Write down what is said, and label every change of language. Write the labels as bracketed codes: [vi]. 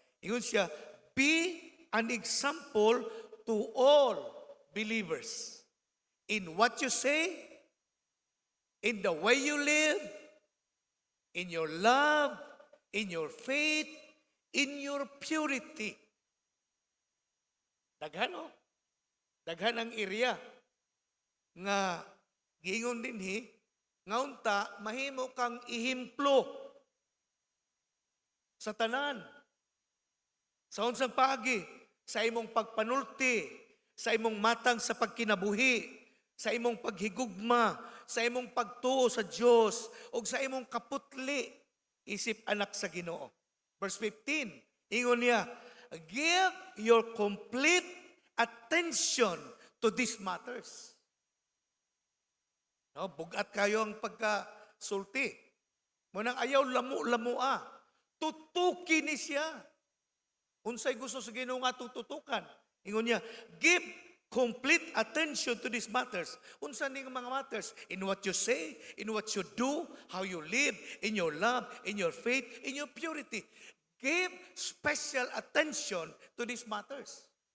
[ceb] Ingon siya, [en] be an example to all believers in what you say, in the way you live, in your love, in your faith, in your purity. [ceb] Daghan o. Daghan ang area nga giingon dinhi nga unta mahimo kang ihimplo sa tanan. Sa unsang paagi, sa imong pagpanulti, sa imong matang sa pagkinabuhi, sa imong paghigugma, sa imong pagtuo sa Dios, ug sa imong kaputli isip anak sa Ginoo. [en] Verse 15, [ceb] ingon niya, [en] give your complete attention to these matters. [ceb] No, bugat kayo ang pagkasulti. Munang ayaw lamu-lamua. Tutukin ni siya. Unsay gusto sa Ginoo nga tututukan. Ingon niya, [en] give complete attention to these matters. [ceb] Unsa ning mga matters? [en] In what you say, in what you do, how you live, in your love, in your faith, in your purity. Give special attention to these matters.